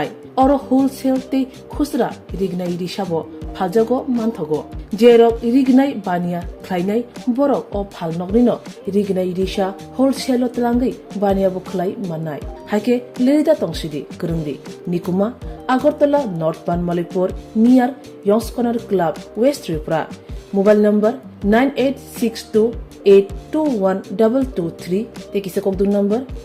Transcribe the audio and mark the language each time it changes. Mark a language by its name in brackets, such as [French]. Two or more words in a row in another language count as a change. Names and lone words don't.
[Kok Borok] अरो होलसेल ते खुसरा रिगनाय रिसाबो फाजगो मानथगो जेरक रिगनाय बानिया ख्लायनाय बरक अ फाल नकनिनो रिगनाय रिसा होलसेल तलांगै बानिया बखलाय मानाय हाइके लिरिता तंसिदि करंदि निकुमा आगरतला नॉर्थ बानमालीपुर नियर यंग्स कॉर्नर क्लब वेस्ट त्रिपुरा [English] mobile number [Kok Borok] 9862821223 ते किसे कोक दूर नंबर